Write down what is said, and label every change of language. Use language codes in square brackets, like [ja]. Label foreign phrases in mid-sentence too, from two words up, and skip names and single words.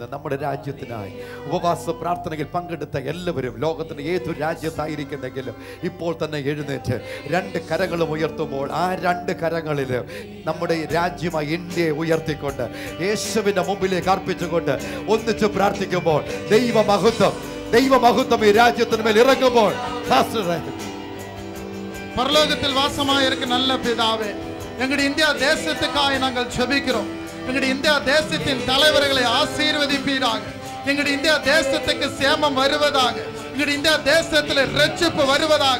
[ml] നമ്മുടെ രാജ്യത്തിനായി ഉപവാസ പ്രാർത്ഥനയിൽ പങ്കെടുത്ത എല്ലാവരും ലോകത്തിൻ്റെ ഏതു രാജ്യത്തായിരിക്കുന്നെങ്കിലും ഇപ്പോൾ തന്നെ എഴുന്നേറ്റ് രണ്ട് കരങ്ങളും ഉയർത്തുമ്പോൾ ആ രണ്ട് കരങ്ങളിൽ നമ്മുടെ രാജ്യമായി ഇന്ത്യയെ ഉയർത്തിക്കൊണ്ട് യേശുവിൻ്റെ മുമ്പിലേക്ക് അർപ്പിച്ചുകൊണ്ട് ഒന്നിച്ച് പ്രാർത്ഥിക്കുമ്പോൾ ദൈവമഹത്വം ഈ രാജ്യത്തിന് മേൽ ഇറങ്ങുമ്പോൾ [ta] பரலோகத்தில் வாசமாக இருக்க நல்ல பிதாவே, எங்களுடைய இந்தியா தேசத்துக்காக நாங்கள் ஜெபிக்கிறோம். எங்களுடைய இந்தியா தேசத்தின் தலைவர்களை ஆசீர்வதிப்பீராக. எங்களுடைய இந்தியா தேசத்துக்கு சேமம் வருவதாக. எங்களுடைய இந்தியா தேசத்தில் ரட்சிப்பு வருவதாக.